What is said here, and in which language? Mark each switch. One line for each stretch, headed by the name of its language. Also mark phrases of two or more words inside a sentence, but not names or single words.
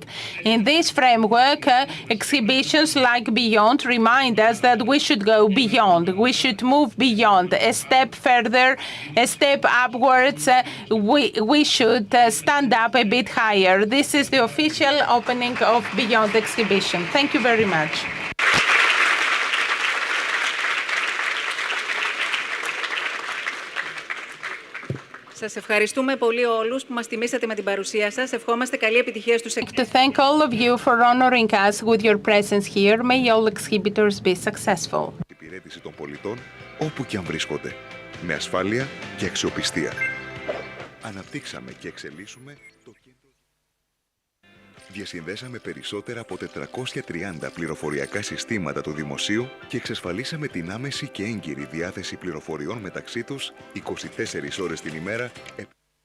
English: In this framework, exhibitions like Beyond remind us that we should go beyond. We should move beyond, a step further, a step upwards. We should stand up a bit higher. This is the official opening of Beyond exhibition. Thank you very much.
Greek: Σας ευχαριστούμε πολύ όλους που μας τιμήσατε με την παρουσία σας. Ευχόμαστε καλή επιτυχία στους exhibitors.
English: To thank all of you for honoring us with your presence here. May all exhibitors be successful.
Greek: Υπηρέτηση των πολιτών όπου και αν βρίσκονται, με ασφάλεια και αξιοπιστία. Αναπτύξαμε και εξελίσσουμε το κέντρο. Διασυνδέσαμε περισσότερα από 430 πληροφοριακά συστήματα του δημοσίου και εξασφαλίσαμε την άμεση και έγκυρη διάθεση πληροφοριών μεταξύ τους 24 ώρες την ημέρα.